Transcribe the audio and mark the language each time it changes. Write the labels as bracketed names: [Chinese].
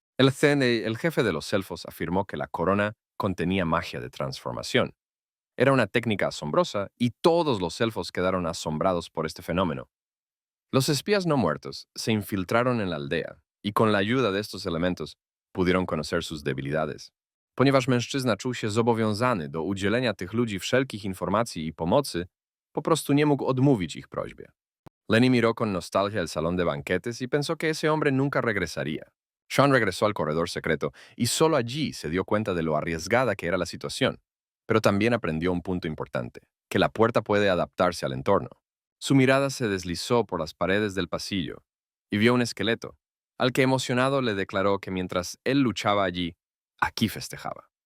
[Spanish] El jefe de los elfos afirmó que la corona contenía magia de transformación. Era una técnica asombrosa y todos los elfos quedaron asombrados por este fenómeno. Los espías no muertos se infiltraron en la aldea y con la ayuda de estos elementos pudieron conocer sus debilidades. [Polish] Ponieważ mężczyzna czuł się zobowiązany do udzielenia tych ludzi wszelkich informacji i pomocy, po prostu nie mógł odmówić ich prośbie. [Spanish] Lenny miró con nostalgia el salón de banquetes y pensó que ese hombre nunca regresaría. Sean regresó al corredor secreto y solo allí se dio cuenta de lo arriesgada que era la situación, pero también aprendió un punto importante, que la puerta puede adaptarse al entorno. Su mirada se deslizó por las paredes del pasillo y vio un esqueleto, al que emocionado le declaró que mientras él luchaba allí, aquí festejaba.